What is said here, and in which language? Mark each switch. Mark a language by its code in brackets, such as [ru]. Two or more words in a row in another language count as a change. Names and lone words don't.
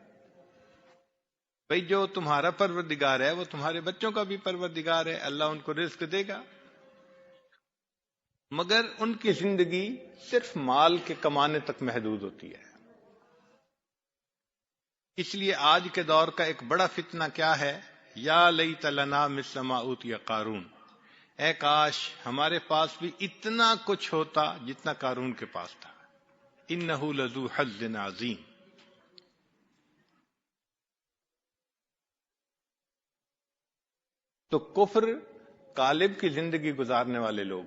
[ur] بھئی جو تمہارا پروردگار ہے وہ تمہارے بچوں کا بھی پروردگار ہے، اللہ ان کو رزق دے گا، مگر ان کی زندگی صرف مال کے کمانے تک محدود ہوتی ہے۔ اس لیے آج کے دور کا ایک بڑا فتنہ کیا ہے؟ [ar] یا لیت لنا مثل ما اوتی قارون، [ur] اے کاش ہمارے پاس بھی اتنا کچھ ہوتا جتنا قارون کے پاس تھا۔ [ar] انہ لذو حظ عظیم، [ur] تو کفر غالب کی زندگی گزارنے والے لوگ